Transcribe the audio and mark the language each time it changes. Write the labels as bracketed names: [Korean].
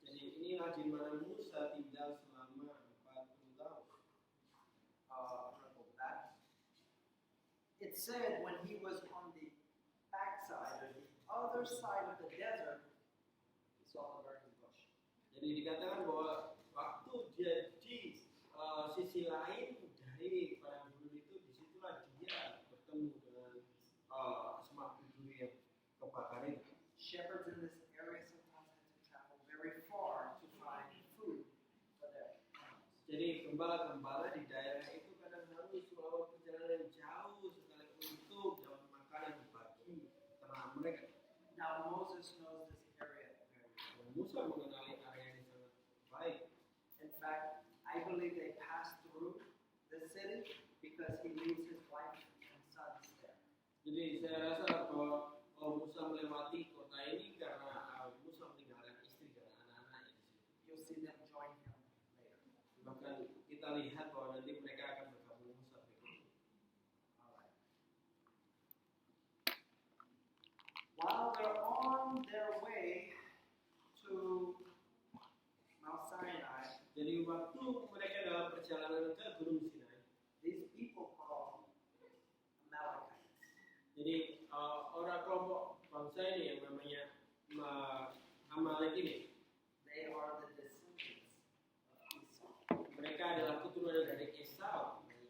[Indonesian] Jadi inilah di mana Musa tinggal selama 40 tahun. [English] I'm going to go back. It said when he was on the backside, or the other side of the desert, he saw a burning bush. [Indonesian] Jadi dikatakan bahwa waktu dia di sisi lain dari padang gurun itu, disitulah dia bertemu dengan semak duri yang kebakar itu. [English] Shepherds in this area sometimes had to travel very far to find food for their animals. [Indonesian] Jadi gembala-gembala di daerah itu kadang harus melakukan perjalanan jauh sekali untuk dapat makanan bagi ternak mereka. [English] Now Moses knows this area very well. [Indonesian] Dan Musa mengenali area ini sangat baik. [English] In fact, I believe they passed through the city because he leaves his wife and sons there. [Indonesian] Jadi saya rasa bahwa Musa melewati kota ini karena Musa meninggalkan istri dan anak-anaknya di sini. [English] You'll see them join him later. [Indonesian] Bahkan kita lihat bahwa nanti mereka akan bergabung Musa berikutnya. [English] All right. While they're on their way to Mount Sinai, [Indonesian] Jadi waktu mereka dalam perjalanan ke Gunung Sinai, [English] these people called Amalekites. [Indonesian] jadi orang kelompok bangsa ini yang namanya Amalek ini, [English] They are the descendants of Esau. [Indonesian] mereka adalah keturunan dari Esau.